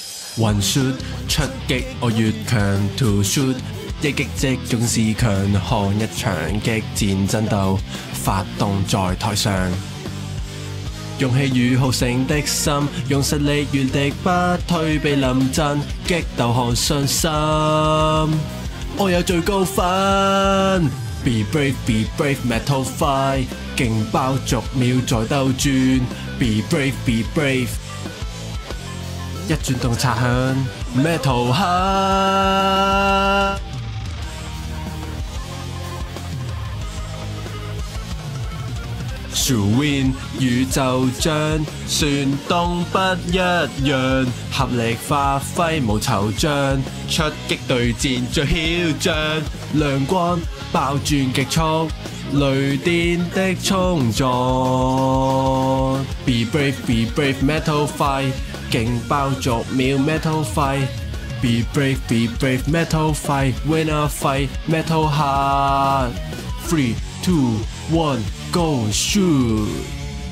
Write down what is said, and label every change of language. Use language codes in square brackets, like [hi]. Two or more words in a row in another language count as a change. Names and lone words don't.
[en] One shoot [yue] 出擊，我越強 [en] to shoot， [yue] 一擊即中是強，看一場激戰爭鬥，發動在台上。勇氣與好勝的心，用實力原敵不退避臨陣，激鬥看信心，我有最高分。 [en] Be brave, be brave, metal fight， [yue] 勁爆逐秒再兜轉。 [en] Be brave, be brave， [yue] 一轉動擦響 metal high。Win 宇宙將旋動不一樣，合力發揮無惆悵，出擊對戰最囂張，亮光爆轉極速，雷電的衝撞。 [en] Be brave, be brave, metal fight， [yue] 勁爆逐秒 [en] metal fight。Be brave, be brave, metal fight， win a fight, metal hard。3, 2, 1, go shoot！